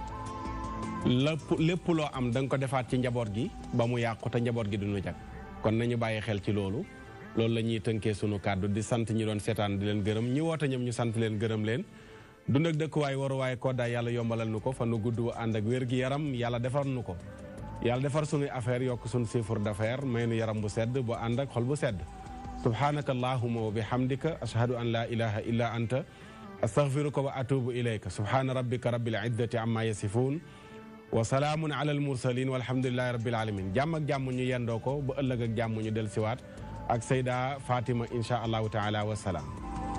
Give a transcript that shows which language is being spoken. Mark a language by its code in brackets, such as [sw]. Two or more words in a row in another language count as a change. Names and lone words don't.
[wo] lépp loo am da nga ko defaat ci njaboot gi ba mu yàqu te njaboot gi duñu jag kon nañu bàyyi xel ci loolu la ñuy tënkee sunu kàddu di sant ñi doon seetaan di leen gërëm ñi woote ñoom ñu sant leen gërëm leen dund ak dëkkuwaay waruwaay koddaay yàlla yombalal nu ko fa nu gudd ànd ak wér gi yaram yàlla defar nu ko yàlla defar sunuy affaire yokk sunu [fr] chiffre d'affaires [wo] may nu yaram bu sedd bu ànd ak xol bu sedd [ar] سبحانك اللهم وبحمدك أشهد أن لا إله إلا أنت أستغفرك وأتوب إليك سبحان ربك رب العزة عما يصفون وسلام على المرسلين والحمد لله رب العالمين [wo] jàmm ak jàmm ñu yendoo ko ba ëllëg ak jàmm ñu del siwaat ak Sayda Fatima [ar] إن شاء الله تعالى والسلام